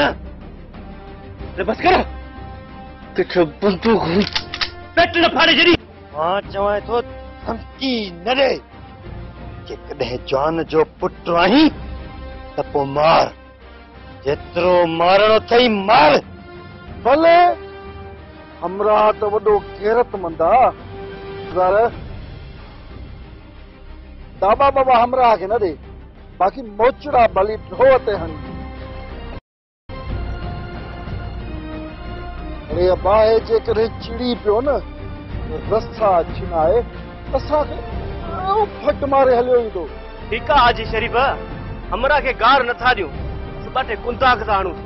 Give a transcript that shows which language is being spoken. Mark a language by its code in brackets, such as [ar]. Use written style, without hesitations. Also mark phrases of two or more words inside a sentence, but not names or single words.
[sd] बस कर किथे बंदूक हुई पेट न फाड़े छॾी। मां चवां थो धमकी न ॾे। जेकॾहिं जान जो पुट आहीं त पोइ मार, जेतिरो मारणो अथई मार। भले हमरा तो वॾो गैरतमंद आ दाबा बाबा हमरा के न दे, बाकी मोचड़ा भली ढो ते हणी। अरे बाहे जेकॾहिं चिड़ी पियो न रस्ता छिनाए असांखे फट मारे हलियो ईंदो। ठीकु आहे हाजी शरीफ़, हमरा खे गार नथा ॾियो, सुभाणे कुंदाक था हणूं।